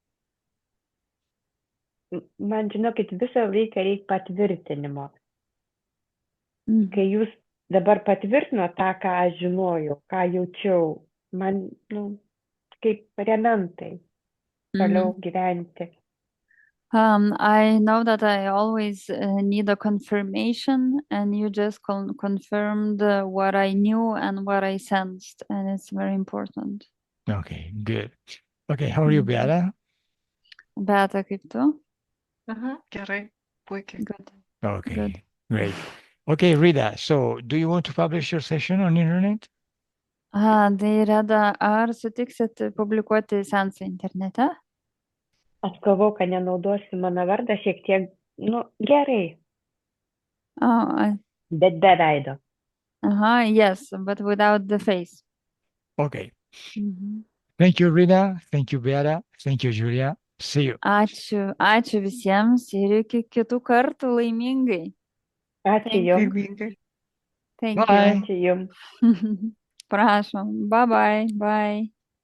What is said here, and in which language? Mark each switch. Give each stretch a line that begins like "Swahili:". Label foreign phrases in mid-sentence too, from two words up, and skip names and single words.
Lithuanian: Man, žinokit, visą laiką reikia patvirtinimo. Kai jūs dabar patvirtino tą, ką aš žinojau, ką jaučiau, man, kaip remiantai toliau gyventi.
English: I know that I always need a confirmation, and you just confirmed what I knew and what I sensed, and it's very important. Okay, good. Okay, how are you, Beata?
Lithuanian: Beata, kaip tu? Gerai, puikiai.
English: Good. Okay, Good. great. Okay, Rita, so do you want to publish your session on internet?
Lithuanian: Tai Reda, ar sutiksit publikuoti seansą internete? Aš galvau, kad nenaudosiu mano vardą šiek tiek, gerai,
English: Oh,
Lithuanian: bet be veido.
English: yes, but without the face. Okay. Mhm. Thank you, Rita. Thank you, Beata. Thank you, Julia. See you.
Lithuanian: Ačiū visiems ir iki kitų kartų laimingai. Ačiū
English: Thank
Lithuanian: jums. Laimingai.
English: Thank Bye.
Lithuanian: Ačiū jums.
English: you. Prašom. Bye bye. Bye.